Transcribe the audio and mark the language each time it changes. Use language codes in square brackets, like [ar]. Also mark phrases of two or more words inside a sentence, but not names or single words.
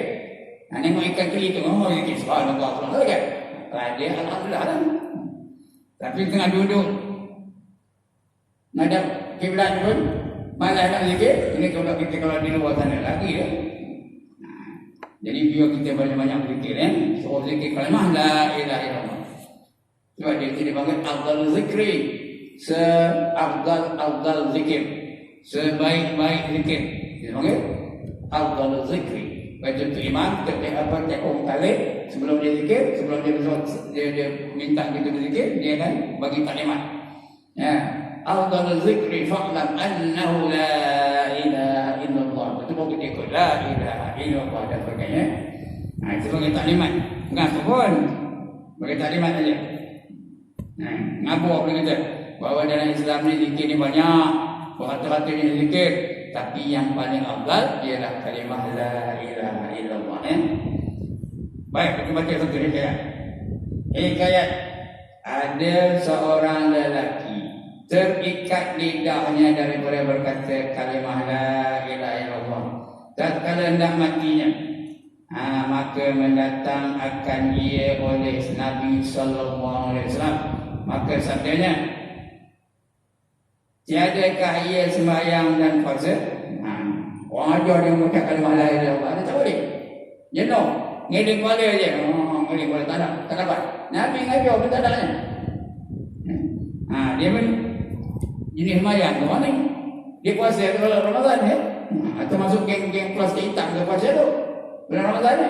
[ms] Nengok ikan keli tu, oh berzikir [ar] سبحان الله، سبحان الله [ms] kan? Ada, alhamdulillah lah. Tapi tengah duduk ngadap kiblat pun malas nak berzikir. Ini kalau kita kalau di luar sana lagi ya. Jadi biar kita banyak-banyak berzikir ya. Suruh zikir kalimah [ar] لا إله إلا الله. [ms] Sebab dia dipanggil [ar] أفضل الذكر. [ms] Afdal zikir. Sebaik-baik zikir. Dia panggil [ar] أفضل الذكر. [ms] Baca tu imam ketika apa kali sebelum dia zikir, sebelum dia minta kita berzikir, dia akan bagi taklimat. Ya. [ar] أفضل الذكر فاعلم أنه لا إله إلا الله. [ms] Itu baru kita ikut [ar] لا إله إلا الله [ms] dan sebagainya. Itu bagi taklimat. Bukan apa pun. Bagi taklimat saja. Ngabur kita bahawa dalam Islam ni zikir ni banyak. Berhati-hati ni zikir. Tapi yang paling afdal ialah kalimah [ar] لا إله إلا الله. [ms] Baik, kita baca satu hikayat. Hikayat. Ada seorang lelaki terikat lidahnya daripada berkata kalimah [ar] لا إله إلا الله. [ms] Tatkala hendak matinya, maka mendatang akan ia oleh Nabi [ar] صلى الله عليه وسلم. [ms] Maka sabdanya, tiadakah ia sembahyang dan puasa? Orang ajar dia mengucap kalimah [ar] لا إله إلا الله, [ms] dia tak boleh. Jenuh, ngeling kepala je. Ngeling kepala tak dapat. Nabi ngajar pun tak ada. Dia pun jenis sembahyang tu mana? Dia puasa kalau Ramadan ya. Atau masuk geng-geng plastik hitam ke puasa tu bulan Ramadan ni.